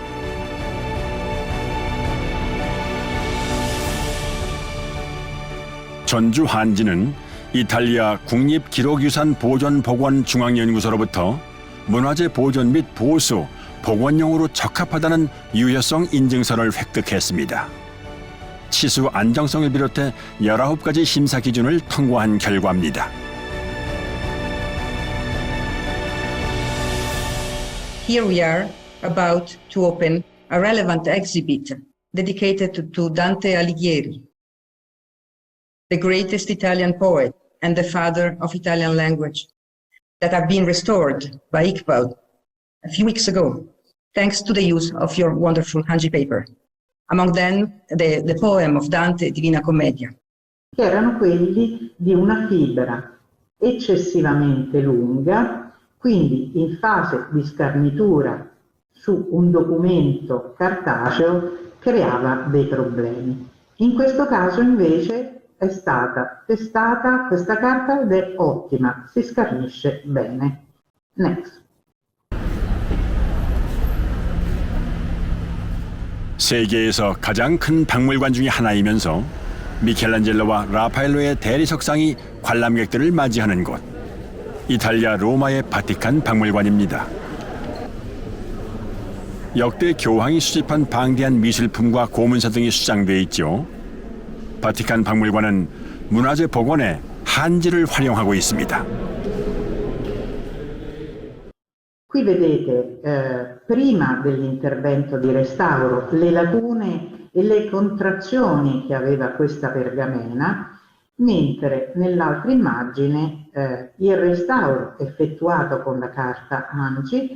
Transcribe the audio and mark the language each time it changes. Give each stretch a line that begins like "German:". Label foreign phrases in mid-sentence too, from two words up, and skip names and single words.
Korean: 전주 한지는 이탈리아 국립기록유산보존복원중앙연구소로부터 문화재 보존 및 보수, 복원용으로 적합하다는 유효성 인증서를 획득했습니다. 치수 안정성을 비롯해 19가지 심사 기준을 통과한 결과입니다.
English: Here we are about to open a relevant exhibit dedicated to Dante Alighieri, the greatest Italian poet and the father of Italian language, that have been restored by ICPAL a few weeks ago, thanks to the use of your wonderful Hanji paper. Among them, the poem of Dante, Divina Commedia.
Italian: Che erano quelli di una fibra eccessivamente lunga, quindi in fase di scarnitura su un documento cartaceo creava dei problemi. In questo caso invece è stata testata questa carta ed è ottima, si scarnisce bene.
English: Next.
Korean: 세계에서 가장 큰 박물관 중에 하나이면서 미켈란젤로와 라파엘로의 대리석상이 관람객들을 맞이하는 곳, 이탈리아 로마의 바티칸 박물관입니다. 역대 교황이 수집한 방대한 미술품과 고문서 등이 수장돼 있죠. 바티칸 박물관은 문화재 복원에 한지를 활용하고 있습니다.
Italian: Qui vedete prima dell'intervento di restauro le lacune e le contrazioni che aveva questa pergamena, mentre nell'altra immagine il restauro effettuato con la carta Hanji